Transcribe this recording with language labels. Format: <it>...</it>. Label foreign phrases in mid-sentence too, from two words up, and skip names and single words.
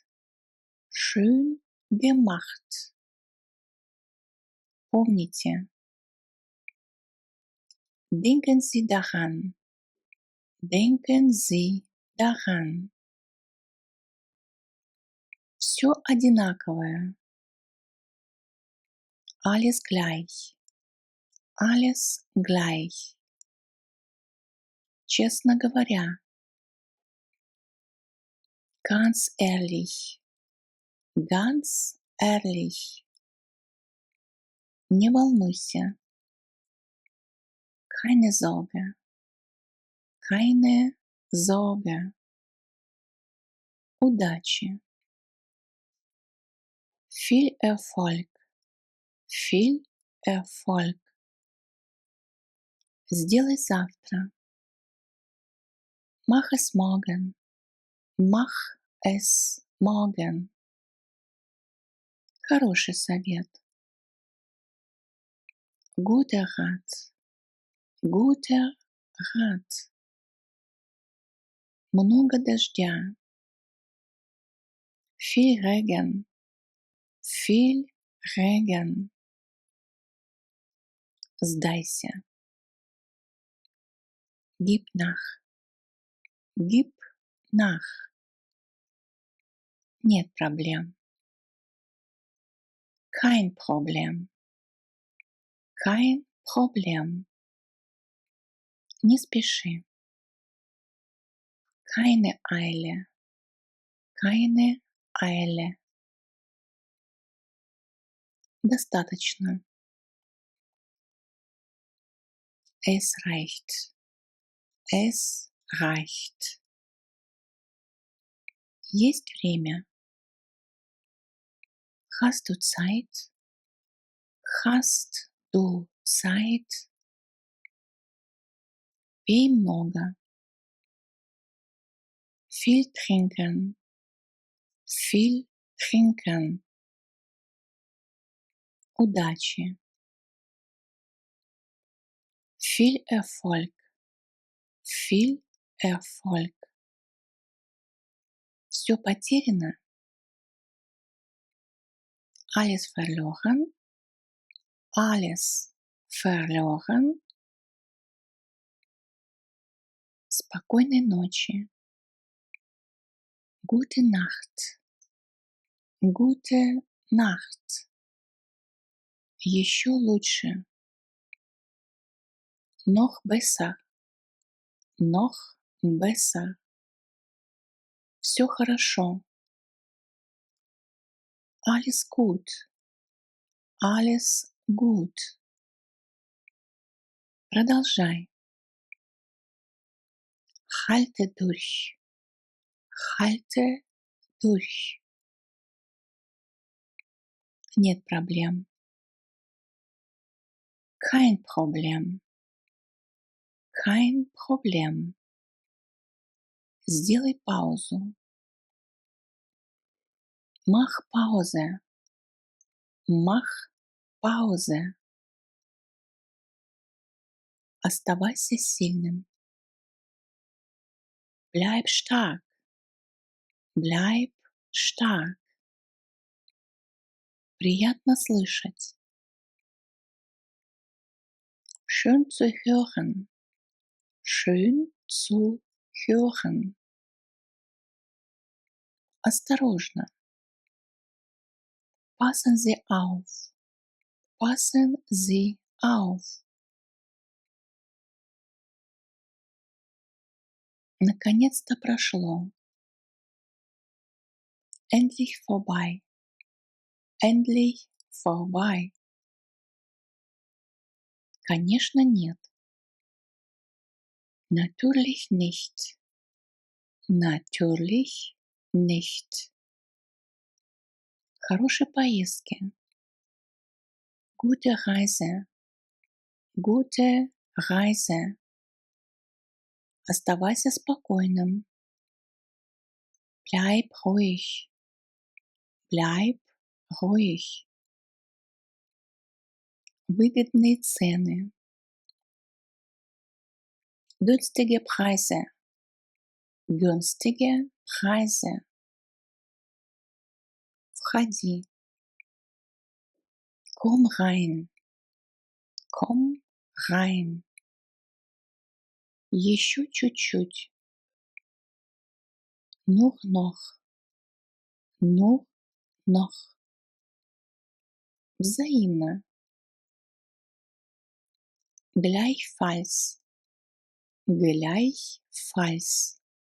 <de>Schön gemacht. Помните. Denken Sie daran. Denken Sie daran.</de> <ru>Все одинаковое.</ru> <de>Alles gleich. Alles gleich.</de> <ru>Честно говоря.</ru> <de>Ganz ehrlich. Ganz ehrlich.</de> <ru>Не волнуйся.</ru> <de>Keine Sorge. Keine Sorge. Удачи. Viel Erfolg. Viel Erfolg.</de> <ru>Сделай завтра.</ru> <de>Mach es morgen. Mach es morgen.</de> <ru>Хороший совет.</ru> <de>Guter Rat. Guter Rat.</de> <ru>Много дождя.</ru> <de>Viel Regen. Viel Regen. Сдайся. Gib nach. Gib nach.</de> <ru>Нет проблем.</ru> <de>Kein Problem. Kein Problem.</de> <ru>Не спеши.</ru> <de>Keine Eile. Keine Eile. Достаточно. Es reicht. Es reicht.</de> <ru>Есть время.</ru> <de>Hast du Zeit? Hast du Zeit?</de> <ru>Пей много.</ru> <de>Viel trinken. Viel trinken. Удачи. Viel Erfolg, viel Erfolg.</de> <ru>Все потеряно,</ru> <de>alles verloren, alles verloren.</de> <ru>Спокойной ночи,</ru> <de>gute Nacht, gute Nacht.</de> <ru>Еще лучше,</ru> <de>noch besser, noch besser.</de> <ru>Все хорошо,</ru> <de>alles gut, alles gut. Продолжай, halte durch, halte durch.</de> <ru>Нет проблем,</ru> <de>kein Problem, kein Problem.</de> <ru>Сделай паузу,</ru> <de>mach Pause, mach Pause.</de> <ru>Оставайся сильным,</ru> <de>bleib stark, bleib stark.</de> <ru>Приятно слышать,</ru> <de>schön zu hören, schön zu hören. Осторожно, passen Sie auf, passen Sie auf.</de> <ru>Наконец-то прошло,</ru> <de>endlich vorbei, endlich vorbei.</de> <ru>Конечно, нет,</ru> <de>natürlich nicht, natürlich nicht.</de> <ru>Хорошей поездки,</ru> <de>gute Reise, gute Reise.</de> <ru>Оставайся спокойным,</ru> <de>bleib ruhig, bleib ruhig.</de> <ru>Выгодные цены,</ru> <de>günstige Preise, günstige Preise. Входи, komm rein, komm rein.</de> <ru>Еще чуть-чуть,</ru> <de>nur noch, nur noch. Взаимно, gleichfalls, gleichfalls.</de>